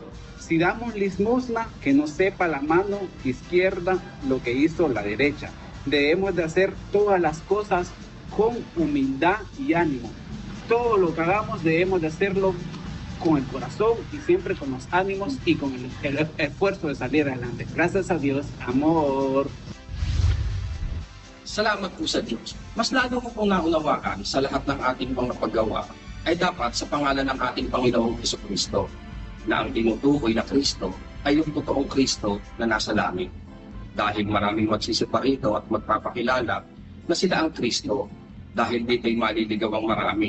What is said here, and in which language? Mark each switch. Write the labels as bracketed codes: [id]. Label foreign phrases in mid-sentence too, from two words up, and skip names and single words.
[es] Si damos limosna, que no sepa la mano izquierda lo que hizo la derecha. Debemos de hacer todas las cosas con humildad y ánimo. Todo lo que hagamos debemos de hacerlo con el corazón y siempre con los ánimos y con el esfuerzo de salir adelante. Gracias a Dios, amor. [tl] Salamat po sa Diyos. Mas lalo ko pong naunawaan sa lahat ng ating mga paggawa ay dapat sa pangalan ng ating Panginoong Jesucristo na ang tinutukoy na Kristo ay yung totoong Kristo na nasa langit. Dahil maraming magsisipa rito at magpapakilala na sila ang Kristo dahil dito'y maliligaw ang marami.